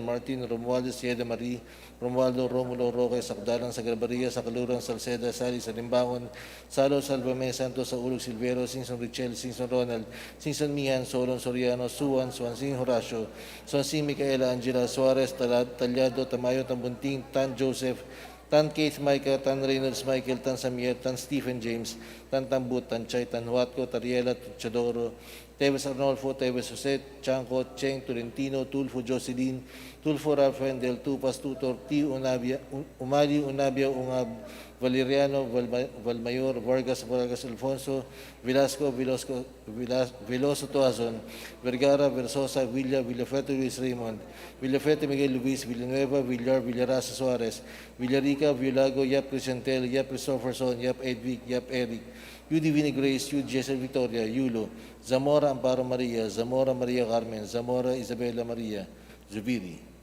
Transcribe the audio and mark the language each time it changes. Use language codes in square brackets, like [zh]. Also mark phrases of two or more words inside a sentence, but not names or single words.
[tl] Martin, Romualdez, Yeda Marie, Romualdo, Romulo, Roque, Sakdalan, Sagrabaria, Sakaluran, Salceda, Sali, Salimbangon, Salo, Salvame, Santos, Saulog, Silvero, Sinson Richel, Sinson Ronald, Sinson Mihan, Solon Soriano, Suwan, Swansing Horacio, Swansing Micaela, Angela Suarez, Talyado, Tamayo, Tambunting, Tan Joseph, Tan Keith Micah, Tan Reynolds Michael, Tan Samuel, Tan Stephen James, Tan Tambut, Tan Chay, Tan Huatco, Tariela, Tuchadoro, Teves Arnolfo, Teves Jose, Chanco, Cheng, Tolentino, Tulfo Jocelyn, Tulfo Rafael del Tupas, Tutor, T. Umali, Unabia, Ungab, Valeriano, Valmayor, Vargas, Alfonso, Veloso Toazon, Vergara, Versosa, Villafete Luis Raymond, Villafete Miguel Luis, Villanueva, Villar, Villarasa Suarez, Villarica, Villago, Yap Crisantel, Yap Christopherson, Yap Edvic, Yap Eric, U Divine Grace, U Jessel Victoria, Yulo, Zamora Amparo Maria, Zamora Maria Carmen, Zamora Isabela Maria, Zubiri.